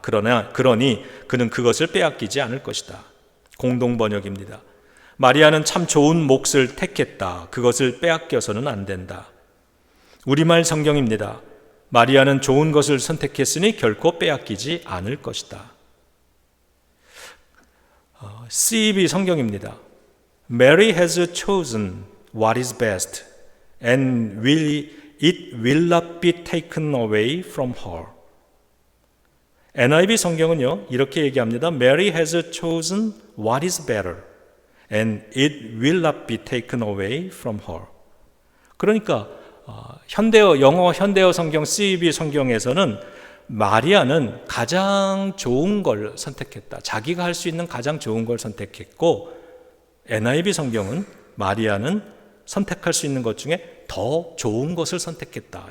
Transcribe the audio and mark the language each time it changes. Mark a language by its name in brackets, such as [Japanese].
[Korean] 그러니 그는 그것을 빼앗기지 않을 것이다. 공동번역입니다. 마리아는 참 좋은 몫을 택했다. 그것을 빼앗겨서는 안 된다. 우리말 성경입니다. 마리아는 좋은 것을 선택했으니 결코 빼앗기지 않을 것이다. CEB 성경입니다. [English] Mary has chosen what is best and it will not be taken away from her. [Korean] NIV 성경은요, 이렇게 얘기합니다. [English] Mary has chosen what is better and it will not be taken away from her. [Korean] 그러니까 영어 현대어 성경 CEB 성경에서는 마리아는 가장 좋은 걸 선택했다. 자기가 할 수 있는 가장 좋은 걸 선택했고, NIV 성경은 마리아는 선택할 수 있는 것 중에 더 좋은 것을 선택했다.